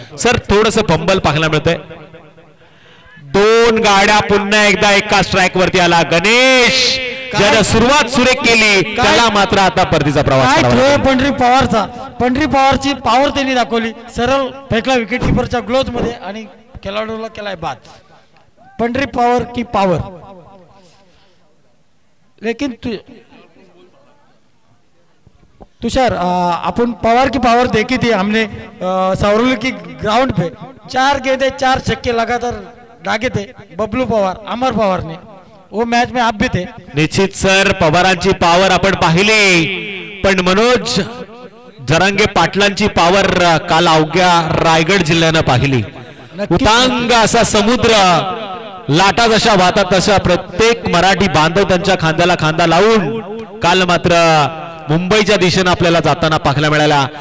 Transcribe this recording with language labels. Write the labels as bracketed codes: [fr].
[mr] Sir थोडस fumble पाहायला मिळतंय. 2 गाड्या पुन्हा एकदा एका स्ट्राइक वरती आला. गणेश ज्याने सुरुवात सुरेख केली त्याला मात्र आता परतीचा प्रवास करावा. पंढरी पवारची पॉवर त्यांनी दाखवली. सरळ फेकला विकेट किपरच्या ग्लोव्ह मध्ये आणि खेळाडूला केलाय बाद. पंढरी पॉवर की पॉवर. [hi] लेकिन तुषार अपन पवार की पावर देखी थी हमने सावरली की ग्राउंड पे 4 गेंदे 4 छक्के लगातार दागे थे बबलू पवार, अमर पवार ने. वो मैच में आप भी थे. [mr] निश्चित सर, पवारांची पावर आपण पाहिली, पण मनोज जरांगे पाटलांची पावर काल अवघ्या रायगड जिल्ह्यानं पाहिली. उतांग असा समुद्र, लाटा जशा वाहतात तशा प्रत्येक मराठी बांधव त्यांच्या खांद्याला खांदा लावून काल मात्र मुंबईच्या दिशेने आपल्याला जाताना पाहायला मिळाला.